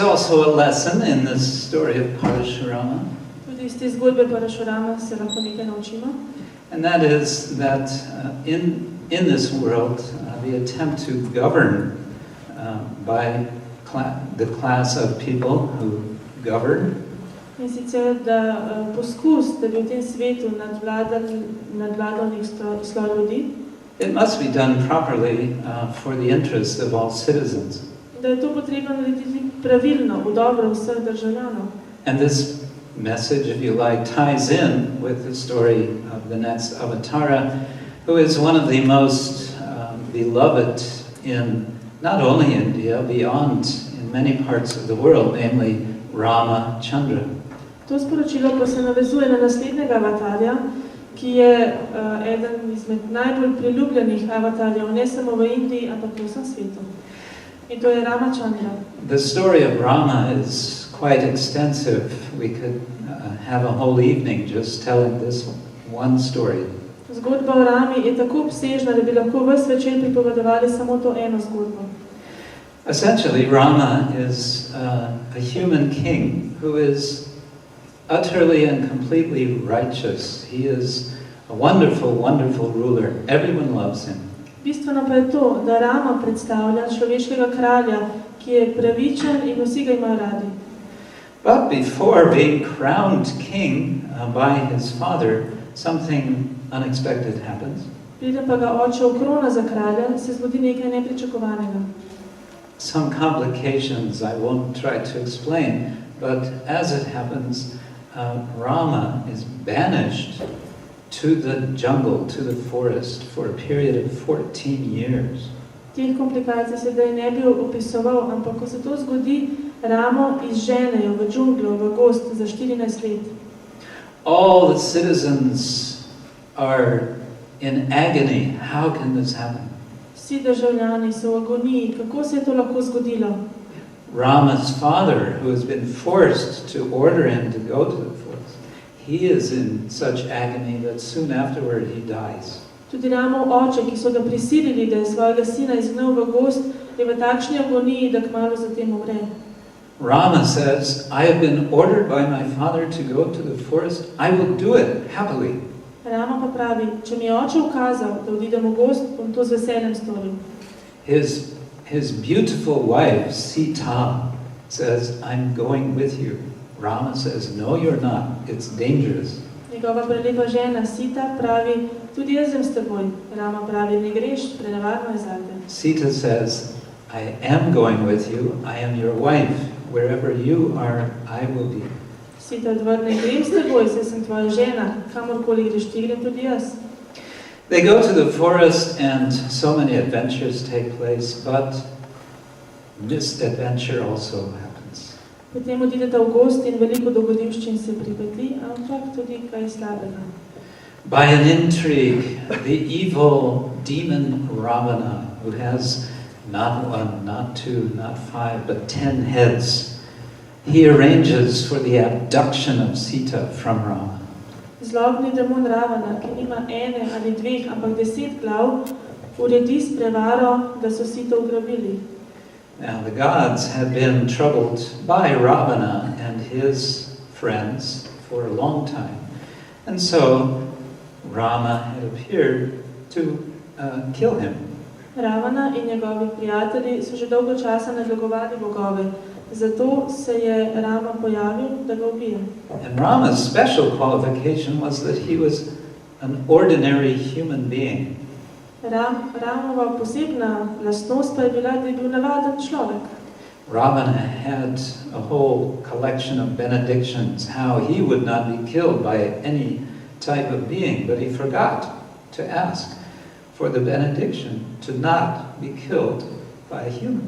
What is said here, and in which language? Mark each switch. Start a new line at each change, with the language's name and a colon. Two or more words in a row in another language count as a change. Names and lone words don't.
English: also a lesson in this story of Parashurama.
Slovenian: Tudi iz te zgodbe Parashurama se lahko nekaj naučimo.
English: And that is that in this world, the attempt to govern by the class of people who govern,
Slovenian: In sicer, da poskus, da bi v tem svetu nadvladal nek sloj ljudi,
English: it must be done properly for the interest of all citizens.
Slovenian: da je to potrebno narediti pravilno, v dobro vseh državljanov.
English: And this message, if you like, ties in with the story of the next Avatara, who is one of the most beloved in not only India, beyond in many parts of the world, namely Rama Chandra.
Slovenian: To sporočilo pa se navezuje na naslednjega avatarja, ki je eden izmed najbolj priljubljenih avatarjev, ne samo v Indiji, ampak v vsem svetu. In to je Rama Chandra.
English: The story of Rama is quite extensive. We could have a whole evening just telling this one story.
Slovenian: Zgodba o Rami je tako obsežna, da bi lahko ves večer pripovedovali samo to eno zgodbo.
English: Essentially, Rama is a human king who is utterly and completely righteous. He is a wonderful, wonderful ruler. Everyone loves him.
Slovenian: Bistveno pa je to, da Rama predstavlja človeškega kralja, ki je pravičen in vsi ga imajo radi.
English: But before being crowned king by his father, something unexpected happens.
Slovenian: Preden pa ga oče okrona za kralja, se zgodi nekaj nepričakovanega.
English: Some complications I won't try to explain, but as it happens, Rama is banished to the jungle, to the forest, for a period of 14 years.
Slovenian: Teh komplikacij se da ne bi opisoval, ampak ko se to zgodi, Ramo izženejo v džunglo, v gozd za 14 let.
English: All the citizens are in agony. How can this happen?
Slovenian: Vsi državljani so v agoniji, kako se je to lahko zgodilo?
English: Rama's father, who has been forced to order him to go to the forest, he is in such agony that soon afterward he dies.
Slovenian: Tudi Ramov oče, ki so ga prisilili, da je svojega sina izgnal v gozd, je v takšni agoniji, da kmalu zatem umre.
English: Rama says, I have been ordered by my father to go to the forest. I will do it happily.
Slovenian: Rama pa pravi, če mi je oče ukazal, da odidem v gozd, bom to z veseljem storil.
English: His beautiful wife, Sita, says, I'm going with you. Rama says, no, you're not. It's dangerous.
Slovenian: Njegova prelepa žena Sita pravi, tudi jaz sem s teboj. Rama pravi, ne greš, prenevarno je zate.
English: Sita says, I am going with you. I am your wife. Wherever you are, I will be.
Slovenian: Sita odvrne, grem s teboj, saj sem tvoja žena. Kamorkoli greš ti, grem tudi jaz.
English: They go to the forest and so many adventures take place, but misadventure also happens.
Slovenian: Potem odideta v gozd in veliko dogodivščin se pripeti, ampak tudi kaj slabega.
English: By an intrigue, the evil demon Ravana, who has not one, not two, not five, but 10 heads, he arranges for the abduction of Sita from Rama.
Slovenian: Zlobni demon Ravana, ki nima ene ali dveh, ampak 10 glav, uredi s prevaro, da so Sito ugrabili.
English: Now, the gods had been troubled by Ravana and his friends for a long time. And so, Rama had appeared to kill him.
Slovenian: Ravana in njegovi prijatelji so že dolgo časa nadlegovali bogove, zato se je Rama pojavil, da ga ubije.
English: And Rama's special qualification was that he was an ordinary human being.
Slovenian: Ramova posebna lastnost pa je bila, da je bil navaden človek.
English: Ravana had a whole collection of benedictions, how he would not be killed by any type of being, but he forgot to ask for the benediction to not be killed by a human.